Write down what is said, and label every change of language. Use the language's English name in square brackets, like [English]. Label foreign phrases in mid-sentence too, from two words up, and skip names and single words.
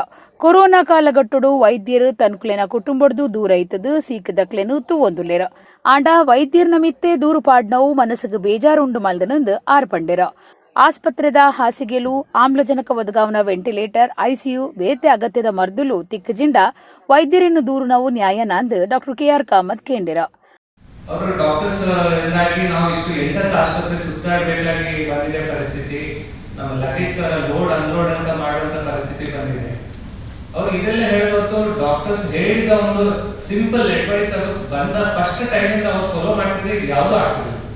[Tulu] ಕೊರೋನಾ ಕಾಲಗಟ್ಟುಡು ವೈದ್ಯರು ತನ್ಕುಲೆನ ಕುಟುಂಬಡ್ದು ದೂರ ಐತದು ಸೀಕದಕ್ಲೆನು ತೂವೊಂದುಲ್ಲೆರ. ಆಂಡ ವೈದ್ಯರ್ನ ಮಿತ್ತೆ ದೂರು ಪಾಡ್ನವು ಮನಸ್ಸಿಗೆ ಬೇಜಾರುಂಡು ಮಲ್ದನಂದು ಆರ್ಪಂಡೆರ. ಆಸ್ಪತ್ರೆದ ಹಾಸಿಗೆಲು ಆಮ್ಲಜನಕ ಒದಗಾವನ ವೆಂಟಿಲೇಟರ್ ICU ಬೇತೆ ಅಗತ್ಯದ ಮರ್ದುಲು ತಿಕ್ಕಜಿಂಡ ವೈದ್ಯರನ್ನು ದೂರುನವು ನ್ಯಾಯನಾಂದು ಡಾಕ್ಟರ್ KR ಕಾಮತ್ ಕೇಂಡೆರ. [Kannada] ಅವರು ಡಾಕ್ಟರ್ಸ್ ಇಂದಾಗಿ ನಾವು ಇಷ್ಟು ಎಂಟತ್ತು ಆಸ್ಪತ್ರೆ ಸುತ್ತಾಡಬೇಕಾಗಿ ಬಂದಿದೆ ಪರಿಸ್ಥಿತಿ. ನಮ್ಮ ಲಗೇಜ್ ತರ [English] load unload [Kannada] ಅಂತ ಮಾಡುವಂತ ಪರಿಸ್ಥಿತಿ ಬಂದಿದೆ. ಅವ್ರು ಇದೆಲ್ಲ ಹೇಳೋದು ಡಾಕ್ಟರ್ಸ್ ಹೇಳಿದ ಒಂದು [English] simple advice [Kannada] ಅದು ಬಂದ [English] first time [Kannada] ಇಂದ ಅವ್ರು ಫಾಲೋ ಮಾಡ್ತಿದ್ರೆ ಇದು ಯಾವುದು ಆಗ್ತದೆ.